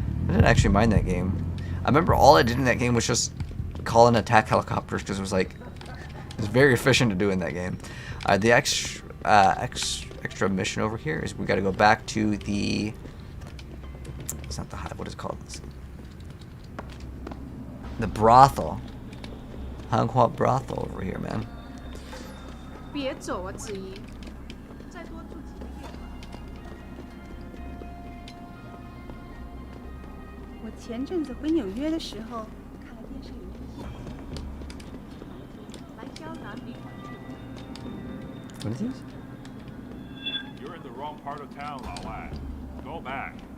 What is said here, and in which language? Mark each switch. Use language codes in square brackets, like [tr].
[en] I didn't actually mind that game. I remember all I did in that game was just call and attack helicopters because it was very efficient to do in that game. The extra mission over here is we got to go back to the. It's not the hive. What is it called? The brothel. Hanghua brothel over here, man. [zh] 别走啊，子怡，再多住几个月吧。我前阵子回纽约的时候，看了电视里面来胶囊旅馆。 [en] What is this? You're in the wrong part of town, Lao Wai. Go back.